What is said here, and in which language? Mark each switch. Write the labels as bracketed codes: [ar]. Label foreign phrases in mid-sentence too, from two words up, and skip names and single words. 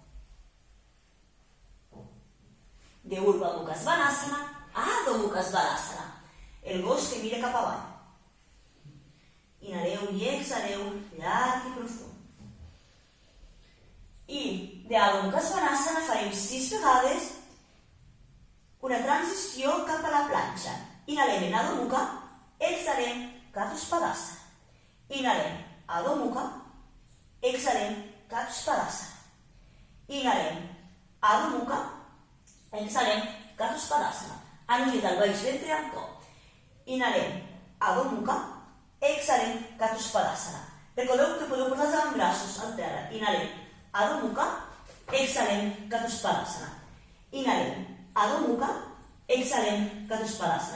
[ca] De Urdhva Mukha Svanasana, Adho Mukha Svanasana, el gos que mira cap avall. Inhaleu i exhaleu, llarg i profund. I de Adho Mukha Svanasana farem 6 vegades flexió cap a la planxa. Inhalem en Adho Mukha, exhalem Katuspadasana. Inhalem Adho Mukha, exhalem Katuspadasana. Inhalem Adho Mukha, exhalem Katuspadasana. Anujit al baix ventre amb to. Inhalem Adho Mukha, exhalem Katuspadasana. Recordeu que podeu posar els avantbraços al terra. Inhalem Adho Mukha, exhalem Katuspadasana. Inhalem Adho Mukha, exhalem Katuspadasana.